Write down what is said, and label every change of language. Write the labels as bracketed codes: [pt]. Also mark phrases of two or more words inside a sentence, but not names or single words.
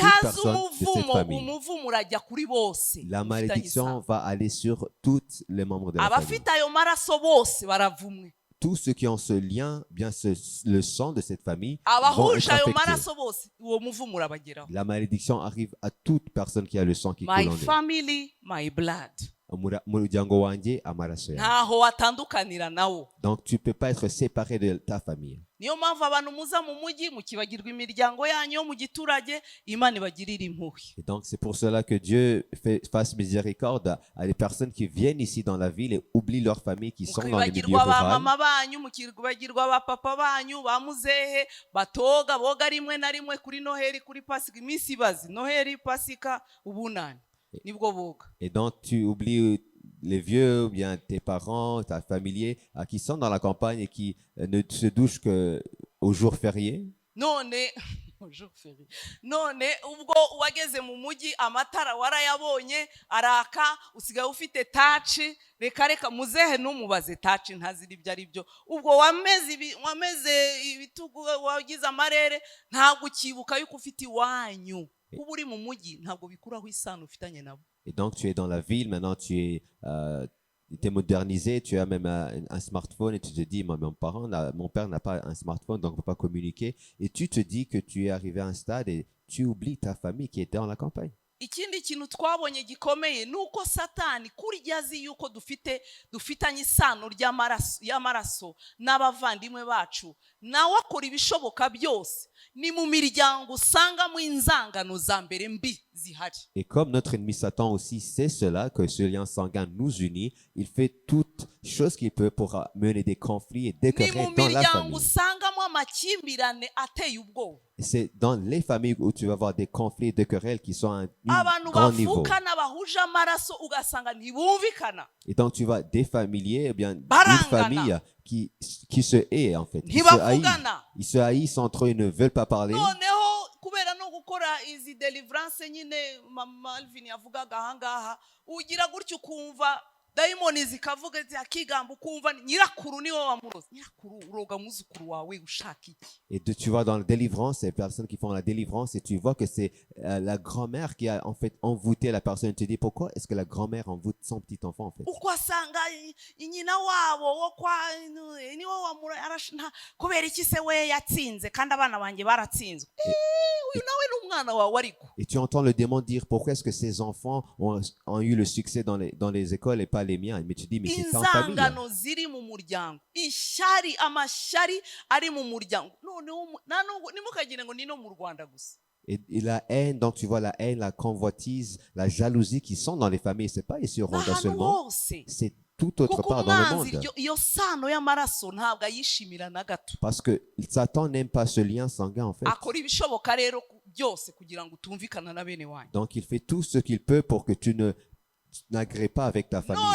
[rw] nihaza [fr] personne de cette [rw] umuvumo [fr] famille. [rw] umuvumo urajya kuri bose [fr] La [rw] mufitanye [fr] malédiction [rw] isano. [fr] va aller sur tous les membres de la famille. [rw] abafite ayo maraso bose baravumwe. [fr] Tous ceux qui ont ce lien, bien le sang de cette famille, vont [rw] abahuje [fr] être [rw] ayo [fr] affectés. [rw] maraso bose uwo muvumo urabageraho. [fr] La malédiction arrive à toute personne qui a le sang qui [en] my [fr] coule en elle. [en] family my blood [rw] Umuryango wanjye, amaraso yanjye. ntaho watandukanira nawo. [fr] Donc tu ne peux pas être séparé de ta famille. [rw] niyo mpamvu abantu muza mu mujyi mukibagirwa imiryango yanyu yo mu giturage Imana ibagirira impuhwe. [fr] Et donc c'est pour cela que Dieu fasse miséricorde à les personnes qui viennent ici dans la ville et oublient leur famille qui sont dans les milieux [rw] mukibagirwa ba [fr] ruraux. [rw] mama banyu mukibagirwa ba papa banyu ba muzehe batoga boga rimwe na rimwe kuri noheri kuri pasika iminsi ibazi noheri pasika ubunani nibwo boga. [fr] Et donc tu oublies les vieux ou bien tes parents, ta familier qui sont dans la campagne et qui ne se douchent qu'au jour férié. [rw] none ubwo wageze mu mujyi amatara warayabonye araka usigaye ufite taci reka muzehe numubaze taci ntazira ibyo ari byo ubwo wameze ibitugu wagize amarere ntabwo ukibuka yuko ufite iwanyu kuba uri mu mujyi ntabwo bikuraho isano ufitanye nabo. [fr] Et donc tu es dans la ville, maintenant tu es modernisé, tu as même un smartphone et tu te dis, mon père n'a pas un smartphone, donc on ne peut pas communiquer. Et tu te dis que tu es arrivé à un stade et tu oublies ta famille qui était dans la campagne. [rw] ikindi kintu twabonye gikomeye nuko satani kurya azi yuko dufitanye isano y'amaraso n'abavandimwe bacu, nawe akora ibishoboka byose ni mu miryango usangamo inzangano za mbere mbi zihari. [fr] Et comme notre ennemi Satan aussi sait cela, que ce lien sanguin nous unit, il fait toutes choses qu'il peut pour mener des conflits et des querelles dans la famille. C'est dans les familles où tu vas avoir des conflits, des querelles qui sont à un grand niveau. Et donc tu vas des familiers, eh bien une famille qui se hait en fait. Ils se haïssent entre eux, ils ne veulent pas parler. [rw] kubera no gukora izi deliverance nyine mama Alvin yavugaga ahangaha, ugira gutyo ukumva daimoni zikavuga ati akigamba ukumva nyirakuru niwe wamuroza. Nyirakuru uroga muzukuru wawe ushaka iki? [fr] Et tu vois dans la délivrance, les personnes qui font la délivrance, et tu vois que c'est la grand-mère qui a en fait envoûté la personne. Tu te dis pourquoi est-ce que la grand-mère envoûte son petit enfant en fait? [rw] Ukwasanga nyina wabo wo kwa niwe wamura arashna kubera iki se we yatsinze kandi abana banjye baratsinzwe. Uyu nawe n'umwana wawe ariko. [fr] Et tu entends le démon dire pourquoi est-ce que ces enfants ont eu le succès dans les écoles et pas les miens? Mais tu dis mais c'est en famille. [rw] Inzangano ziri mu muryango, ishari amashari ari mu muryango. Nimukagire ngo nino mu Rwanda gusa. [fr] Et la haine, donc tu vois la haine, la convoitise, la jalousie qui sont dans les familles, c'est pas ici au Rwanda seulement, c'est tout autre part dans le monde. Parce que Satan n'aime pas ce lien sanguin en fait. Donc il fait tout ce qu'il peut pour que tu n'agrées pas avec ta famille.